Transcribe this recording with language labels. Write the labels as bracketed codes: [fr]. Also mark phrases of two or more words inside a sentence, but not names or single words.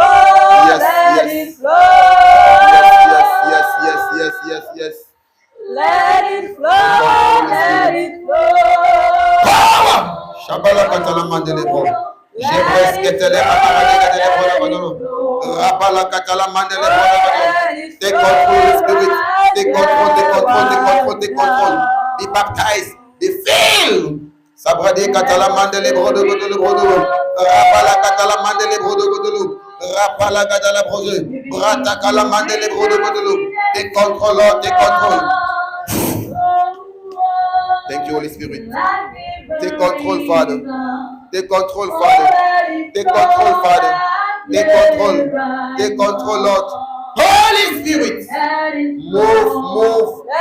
[en] Yes. Let it flow. Power! Shabala katala mandele bo. Jebres ketele katala mandele bo. Rapala katala mandele bo. Take control, Spirit. Take control. Be baptized. Be filled. Sabrade katala mandele bo. Rapala katala mandele bo. Rapala katala projet. Brata kala mandele bo. Take control. Thank you, Holy Spirit. Take control, Father. Take control, Lord. Holy Spirit, move